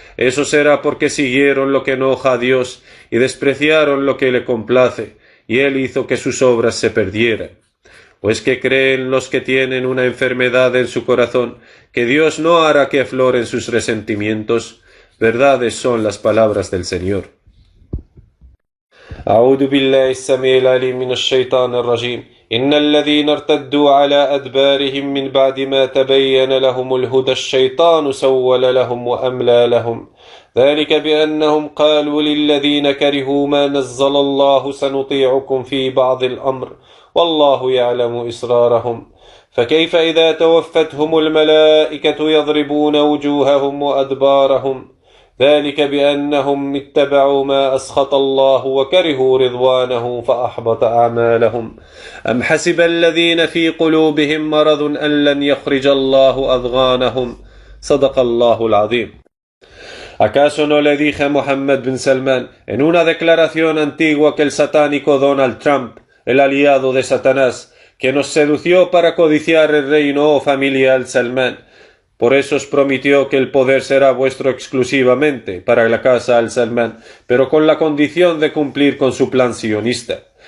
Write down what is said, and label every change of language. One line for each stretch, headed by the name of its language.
Spanish: Eso será porque siguieron lo que enoja a Dios y despreciaron lo que le complace, y Él hizo que sus obras se perdieran. Pues que creen los que tienen una enfermedad en su corazón, que Dios no hará que afloren sus resentimientos. Verdades son las palabras del Señor.
Arabic: أعوذ بالله السميع العليم من الشيطان الرجيم إن الذين ارتدوا على أدبارهم من بعد ما تبين لهم الهدى الشيطان سول لهم وأملى لهم ذلك بأنهم قالوا للذين كرهوا ما نزل الله سنطيعكم في بعض الأمر والله يعلم إسرارهم فكيف إذا توفتهم الملائكة يضربون وجوههم وأدبارهم ذلك بأنهم اتبعوا ما أسخط الله وكرهوا رضوانه فأحبط أعمالهم أم حسب الذين في قلوبهم مرض أن لن يخرج الله أضغانهم صدق الله العظيم.
Spanish: ¿Acaso no le dije a Mohammed bin Salman en una declaración antigua que el satánico Donald Trump, el aliado de Satanás, que nos sedució para codiciar el reino, familia al-Salman, por eso os prometió que el poder será vuestro exclusivamente para la casa al-Salman, pero con la condición de cumplir con su plan sionista?